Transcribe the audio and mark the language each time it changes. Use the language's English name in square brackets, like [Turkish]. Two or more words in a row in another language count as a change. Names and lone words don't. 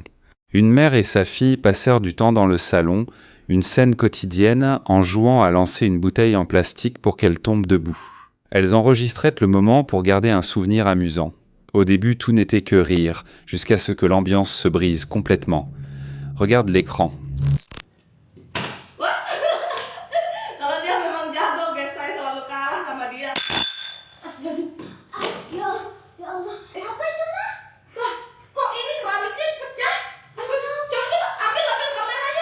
[French] Une mère et sa fille passèrent du temps dans le salon, une scène quotidienne en jouant à lancer une bouteille en plastique pour qu'elle tombe debout. Elles enregistraient le moment pour garder un souvenir amusant. Au début, tout n'était que rire, jusqu'à ce que l'ambiance se brise complètement. Regarde l'écran. [Indonesian] Kalau dia memang jago, guys, saya selalu kalah sama dia. Ya Allah. Apa itu, Nah? Lah, kok ini keramiknya pecah? Coba ambil kameranya.